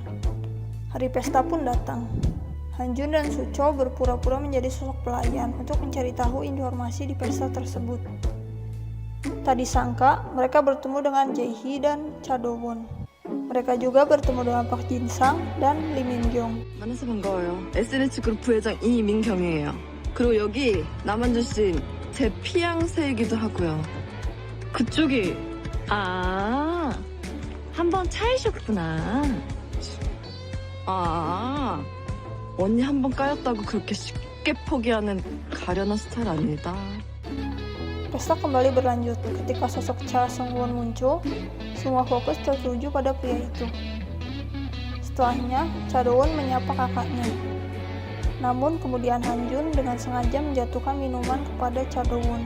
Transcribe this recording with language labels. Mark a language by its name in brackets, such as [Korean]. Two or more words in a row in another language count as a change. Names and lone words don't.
[Indonesian] Hari pesta pun datang. Hanjun dan Soo-chol berpura-pura menjadi sosok pelayan untuk mencari tahu informasi di pesta tersebut. Tak disangka, mereka bertemu dengan Jae-hee dan Cha-do-won. Mereka juga bertemu dengan Park Jin-sang dan Lee Min-kyung. [Korean] 만나서 반가워요. SNS 그룹 부회장 이민경이에요. 그리고 여기 남한준 씨 제 피앙새이기도 하고요. 그쪽이 한번 차이셨구나. 언니 한번 까였다고 그렇게 쉽게 포기하는 가련한 스타일 아니다. [Indonesian] Pesta kembali berlanjut. Ketika sosok Cha Seung-won muncul, semua fokus tertuju pada pria itu. Setelahnya, Cha-do-won menyapa kakaknya. Namun kemudian Hanjun dengan sengaja menjatuhkan minuman kepada Cha-do-won.